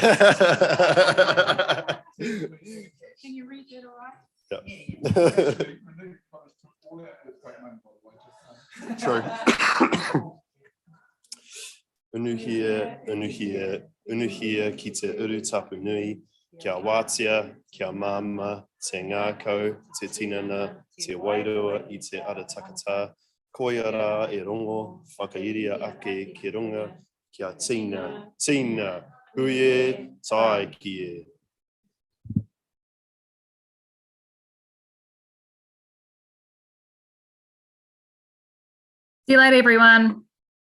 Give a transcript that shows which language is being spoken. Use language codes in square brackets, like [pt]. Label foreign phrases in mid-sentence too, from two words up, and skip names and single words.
[en] Can you read that all right? Yeah. True. [mi] unuhia, unuhia, unuhia ki te uru tapu nui, kia wātia, kia māma, te ngākau, te tinana, te wairua i te ara takata, koiara e rongo, whakairia ake ki runga, kia tina, tina, huie, tai ki e. [en] See you later, everyone.